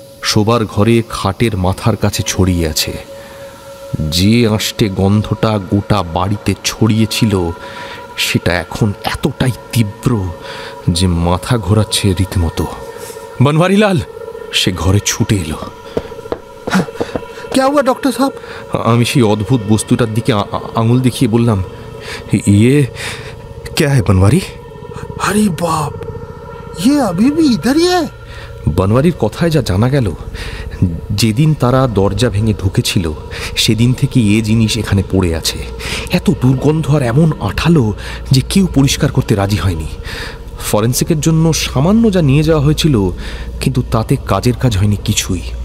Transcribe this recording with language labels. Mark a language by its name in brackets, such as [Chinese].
[Bangla] শোবার ঘরে খাটের মাথার কাছে ছড়িয়ে আছে। যে আষ্টে গন্ধটা গোটা বাড়িতে ছড়িয়েছিল, সেটা এখন এতটাই তীব্র যে মাথা ঘোরাচ্ছে রীতিমতো। বনওয়ারিলাল, সে ঘরে ছুটে এলো। [Hindi] क्या हुआ डॉक्टर साहब? [Bangla] আমি সেই অদ্ভুত বস্তুটার দিকে আঙুল দেখিয়ে বললাম, [Hindi] ये क्या है बनवारी? अरे बाप, ये अभी भी इधर ही है। [Bangla] বনওয়ারির কথায় যা জানা গেল, যেদিন তারা দরজা ভেঙে ঢুকেছিল সেদিন থেকে এ জিনিস এখানে পড়ে আছে। এত দুর্গন্ধ আর এমন আঠালো যে কেউ পরিষ্কার করতে রাজি হয়নি। ফরেন্সিকের জন্য সামান্য যা নিয়ে যাওয়া হয়েছিল, কিন্তু তাতে কাজের কাজ হয়নি কিছুই।